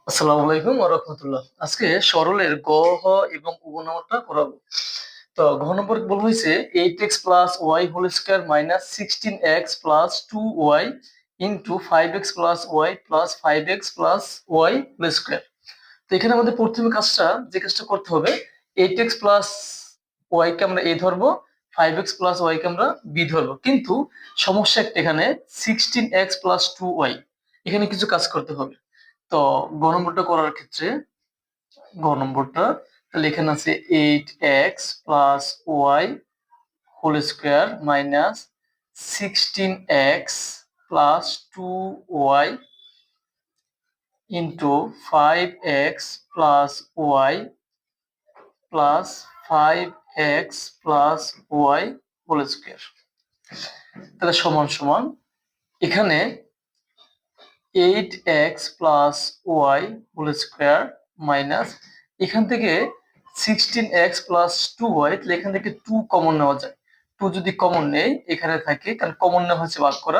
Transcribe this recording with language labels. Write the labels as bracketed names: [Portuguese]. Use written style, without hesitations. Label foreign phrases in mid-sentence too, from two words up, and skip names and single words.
[Bangla] আসসালামু আলাইকুম ওয়া রাহমাতুল্লাহ। আজকে সরলের গ, হ এবং উগ নাম্বারটা করাবো। তো ঘ নম্বর বলা হয়েছে [English] 8x plus y whole square minus 16x plus 2y into 5x plus y plus 5x plus y whole square। [Bangla] তো এখানে আমাদের প্রথমে যে কাজটা করতে হবে, [English] 8x plus y [Bangla] কে আমরা a ধরবো, [English] 5x plus y [Bangla] কে আমরা b ধরবো। কিন্তু সমস্যা একটা, এখানে [English] 16x plus 2y, [Bangla] এখানে কিছু কাজ করতে হবে। তো গ নম্বরটা করার ক্ষেত্রে তাহলে এখানে আছে [English] 8x plus y whole square minus 16x plus 2y into 5x plus y plus 5x plus y whole square। [Bangla] তাহলে সমান সমান এখানে [English] 8x plus y whole square [Bangla] মাইনাস এখান থেকে [English] 16x plus 2y, [Bangla] তাহলে এখান থেকে 2 কমন নেওয়া যায়। 2 যদি কমন নেই এখানে থাকে, কারণ কমন নেওয়া হচ্ছে ভাগ করা।